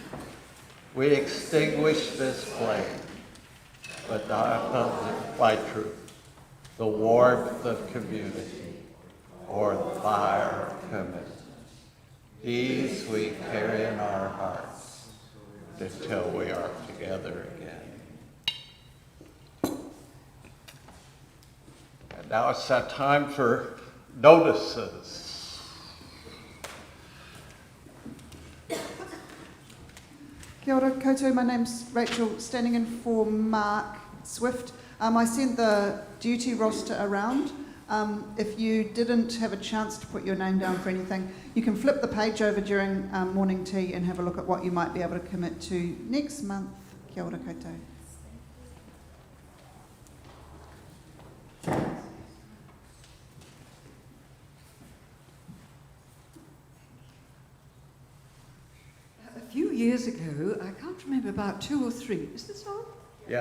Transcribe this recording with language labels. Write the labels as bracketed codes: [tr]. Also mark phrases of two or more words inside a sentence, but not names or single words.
[en] We extinguish this flame, but not by truth, the warmth of community, or the fire of commitment. These we carry in our hearts until we are together again. And now it's that time for notices. [mi] Kia ora koutou, [en] my name's Rachel, standing in for Mark Swift. I sent the duty roster around. If you didn't have a chance to put your name down for anything, you can flip the page over during morning tea and have a look at what you might be able to commit to next month. [mi] Kia ora koutou. [en] A few years ago, I can't remember, about 2 or 3, is this on? Yeah.